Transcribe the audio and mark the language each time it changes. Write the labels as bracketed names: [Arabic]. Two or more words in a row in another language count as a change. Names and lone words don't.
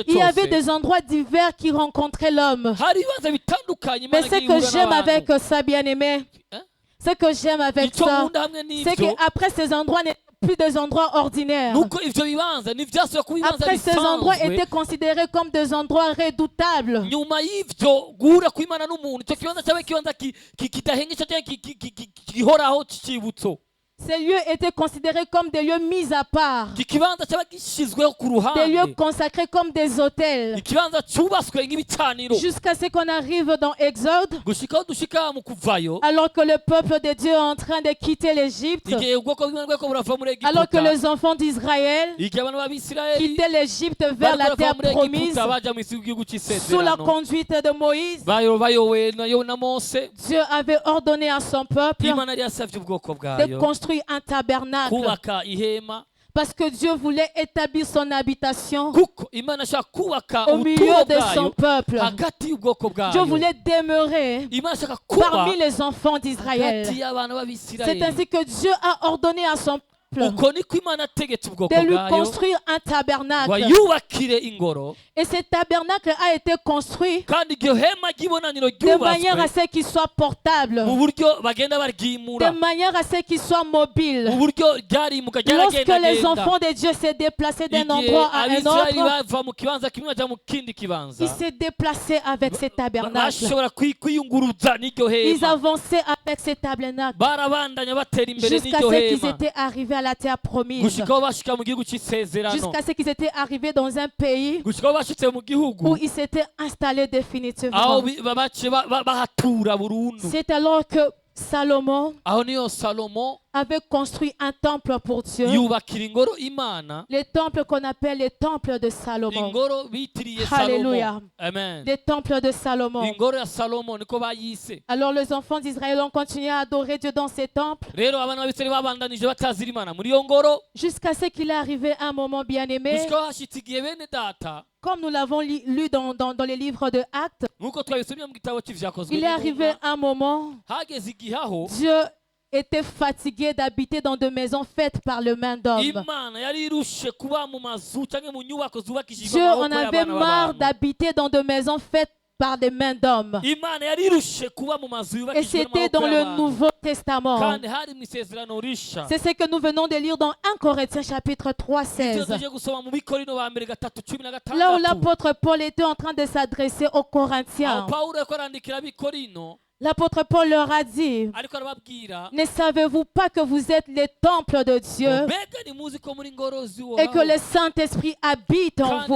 [French] il y avait [Rundi] cyose. [French] des endroits divers qui rencontraient l'homme. [Rundi] Hari ibibanza bitandukanye [French] Mais [Rundi] Imana [French] ce [Rundi] igiye [French] que [Rundi] ihura [French] j'aime [Rundi] n'abantu. [French] avec ça, bien-aimé, Hein? ce que j'aime avec [Rundi] Icyo [French] ça, [Rundi] nkunda hamwe [French] c'est [Rundi] n'ibyo [French] qu'après ces endroits n'étaient plus des endroits ordinaires. [Rundi] nuko ivyo bibanza ntivyasubiye kuba ibibanza [French] Après, ces endroits [Rundi] bisanzwe. [French] étaient considérés comme des endroits redoutables. [Rundi] nyuma y'ivyo guhura kw'Imana n'umuntu icyo kibanza cyabaye ikibanza kidahengesha cyangwa gihoraho cy'icibutso. [French] Ces lieux étaient considérés comme des lieux mis à part, [Rundi] ikibanza cyaba gishyizweho ku [French] des lieux [Rundi] ruhande, [French] consacrés comme des hôtels, [Rundi] ikibanza cyubatswe nk'ibicaniro, [French] jusqu'à ce qu'on arrive dans Exode, [Rundi] gushikaho dushika mu kuvayo, [French] alors que le peuple de Dieu est en train de quitter l'Égypte, [Rundi] igihe ubwoko bw'Imana bweko burava muri [French] alors que [Rundi] Egiputa, [French] les enfants d'Israël [Rundi] igihe abantu b'Abisirayeli [French] quittaient l'Égypte vers la [Rundi] bariko [French] terre [Rundi] barava muri [French] promise, [Rundi] Egiputa baja mu isi y'igihugu [French] sous la [Rundi] cy'isezerano, [French] conduite de Moïse. [Rundi] bayobowe na Mose. [French] Dieu avait ordonné à son peuple [Rundi] Imana yari yasavye ubwoko [French] de [Rundi] bwayo [French] construire un tabernacle, [Rundi] kubaka ihema, [French] parce que Dieu voulait établir son habitation [Rundi] kuko Imana ashaka kubaka [French] au milieu [Rundi] ubuturo [French] de son [Rundi] bwayo [French] peuple. [Rundi] hagati y'ubwoko [French] Dieu [Rundi] bwayo. [French] voulait demeurer [Rundi] Imana ashaka kuba [French] parmi les enfants d'Israël. [Rundi] hagati y'abana [French] C'est [Rundi] b'Abisirayeli. [French] ainsi que Dieu a ordonné à son peuple [Rundi] Uko niko Imana ategetse ubwoko [French] de lui [Rundi] bwayo [French] construire un [Rundi] ngo [French] tabernacle. [Rundi] yubakire ingoro, [French] Et ce tabernacle a été construit [Rundi] kandi iryo hema ry'ibonaniro [French] de manière à [Rundi] ryubatswe [French] ce qu'il soit portable, [Rundi] mu buryo bagenda [French] de [Rundi] baryimura, [French] manière à ce qu'il soit [Rundi] mu [French] mobile. [Rundi] buryo ryarimuka [French] Lorsque les [Rundi] ryaragendagenda. [French] enfants de Dieu se déplaçaient d'un [Rundi] Igihe [French] endroit à un [Rundi] Abisirayeli [French] autre, [Rundi] bava mu kibanza kimwe baja mu kindi kibanza, [French] ils se déplaçaient avec ce tabernacle. [Rundi] bashobora kwiyunguruza n'iryo [French] Ils [Rundi] hema, [French] avançaient avec ce tabernacle [Rundi] barabandanya batera imbere [French] jusqu'à [Rundi] n'iryo [French] ce qu'ils [Rundi] hema [French] étaient arrivés à la terre promise, [Rundi] gushikaho bashika mu gihugu cy'isezerano, [French] jusqu'à ce qu'ils étaient arrivés dans un pays [Rundi] gushikaho bashitse mu gihugu [French] où ils s'étaient installés [Rundi] aho [French] définitivement. [Rundi] baciye bahatura burundu. [French] C'est alors que Salomon [Rundi] Aho niyo Salomo [French] avait construit un temple pour Dieu, [Rundi] yubakira ingoro Imana, [French] les temples qu'on appelle les temples de Salomon, [Rundi] ingoro bitiriye [French] Alléluia. [Rundi] Salomo. Amen. [French] les temples de Salomon. [Rundi] Ingoro ya Salomo niko bayise. [French] Alors les enfants d'Israël ont continué à adorer Dieu dans ces temples [Rundi] Rero abana b'Abisirayeli babandanije batazira Imana muri iyo ngoro [French] jusqu'à ce qu'il est arrivé un moment bien aimé, [Rundi] gushikaho hashitse igihe bene data, [French] comme nous l'avons lu dans les livres de Actes. [Rundi] nk'uko twabisomye mu gitabo cy'ivyakozwe [French] Il est arrivé un moment, [Rundi] hageze igihe aho [French] Dieu était fatigué d'habiter dans des maisons faites par les mains d'hommes. [Rundi] Imana yari irushe kuba mu mazu canke mu nyubako zubakishijwe [French] Dieu en [Rundi] amaboko [French] avait [Rundi] y'abana [French] marre [Rundi] b'abantu. [French] d'habiter dans des maisons faites par des mains d'hommes. [Rundi] Imana yari irushe kuba mu mazu [French] Et [Rundi] yubakishijwe [French] c'était dans [Rundi] n'amaboko [French] le [Rundi] y'abantu, [French] Nouveau Testament. [Rundi] kandi hari mu isezerano risha. [French] C'est ce que nous venons de lire dans 1 Corinthiens chapitre 3, [Rundi] Ivyo [French] 16. [Rundi] tuje gusoma mu Bikorino ba mbere 3:16. [French] Là où l'apôtre Paul était en train de s'adresser aux [Rundi] Aho [French] Corinthiens, [Rundi] Pawulo yariko arandikira Bikorino [French] l'apôtre Paul leur a dit, [Rundi] ariko arababwira, [French] ne savez-vous pas que vous êtes les temples de Dieu [Rundi] mbega nimuzi ko muri ngoro [French] et [Rundi] z'Uhoraho, [French] que le Saint-Esprit habite en [Rundi] kandi